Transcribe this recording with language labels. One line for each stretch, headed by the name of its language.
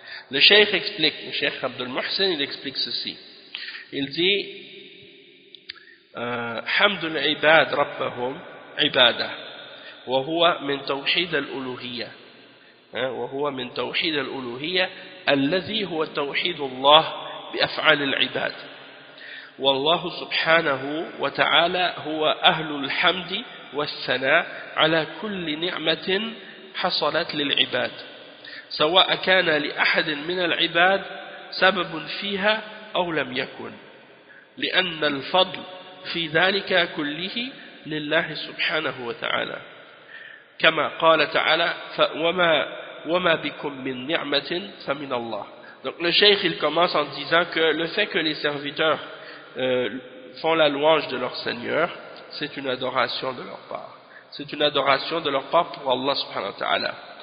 French: Le cheikh explique, le cheikh Abdul Muhsin, il explique ceci. Il dit
Arabic: Hamdul ibad rabbahum ibadah wa huwa min tawhid al-uluhiyya wa huwa min tawhid al-uluhiyya alladhi huwa tawhid Allah بأفعال العباد والله سبحانه وتعالى هو أهل الحمد والثناء على كل نعمة حصلت للعباد سواء كان لأحد من العباد سبب فيها أو لم يكن لأن الفضل في ذلك كله لله سبحانه وتعالى كما قال تعالى وما بكم من نعمة فمن الله.
French: Donc le cheikh il commence en disant que le fait que les serviteurs font la louange de leur Seigneur, c'est une adoration de leur part. C'est une adoration de leur part pour Allah subhanahu wa ta'ala.